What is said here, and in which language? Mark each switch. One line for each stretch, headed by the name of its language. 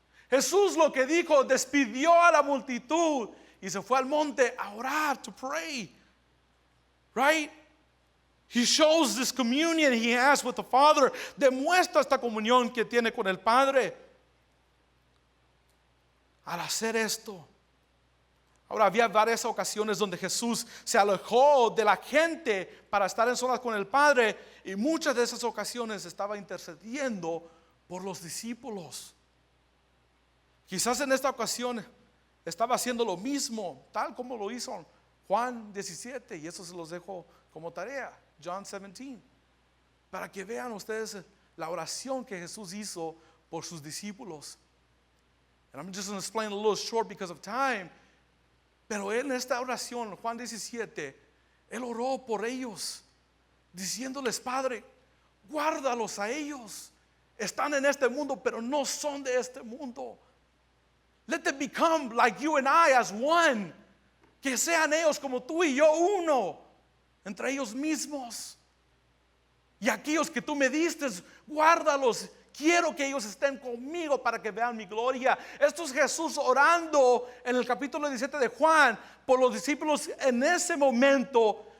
Spanish: Jesús lo que dijo, despidió a la multitud y se fue al monte a orar,
English: to pray. Right? He shows this communion he has with the Father.
Spanish: Demuestra esta comunión que tiene con el Padre. Al hacer esto, ahora había varias ocasiones donde Jesús se alejó de la gente para estar en solas con el Padre, y muchas de esas ocasiones estaba intercediendo por los discípulos. Quizás en esta ocasión estaba haciendo lo mismo, tal como lo hizo Juan 17, y eso se los dejo como tarea, John 17, para que vean ustedes la oración que Jesús hizo por sus discípulos.
English: And I'm just going to explain a little short because of time.
Spanish: Pero él en esta oración, Juan 17, él oró por ellos, diciéndoles: Padre, guárdalos a ellos. Están en este mundo, pero no son de este mundo.
English: Let them become like you and I as one.
Spanish: Que sean ellos como tú y yo uno, entre ellos mismos. Y aquellos que tú me diste, guárdalos. Quiero que ellos estén conmigo para que vean mi gloria. Esto es Jesús orando en el capítulo 17 de Juan por los discípulos en ese momento.